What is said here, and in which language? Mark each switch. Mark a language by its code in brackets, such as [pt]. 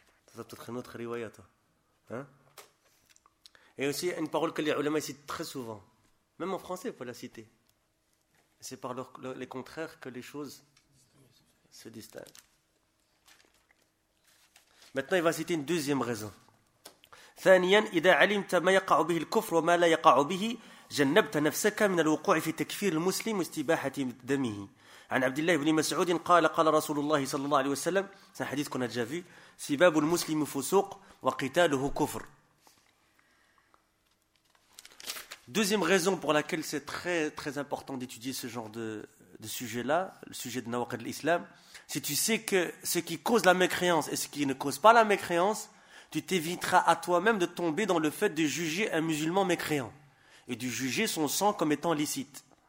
[fr] C'est peut-être une autre riwayata. Hein? Et aussi, une parole que les ulamas citent très souvent. Même en français, il faut la citer. C'est par les contraires que les choses se distinguent. Maintenant, il va citer une deuxième raison. [ar] ثانياً إذا علمت ما يقع به الكفر وما لا يقع به جنبت نفسك من الوقوع في تكفير المسلم واستباحة دمه. عن عبد الله بن مسعود قال قال رسول الله صلى الله عليه وسلم. [fr] C'est un hadith qu'on a déjà vu. [ar] سباب المسلم فسوق وقتاله كفر. [fr] Deuxième raison pour laquelle c'est très très important d'étudier ce genre de sujet là, le sujet de Nawaqid al-Islam, Si tu sais que ce qui cause la mécréance et ce qui ne cause pas la mécréance, tu t'éviteras à toi-même de tomber dans le fait de juger un musulman mécréant et de juger son sang comme étant licite.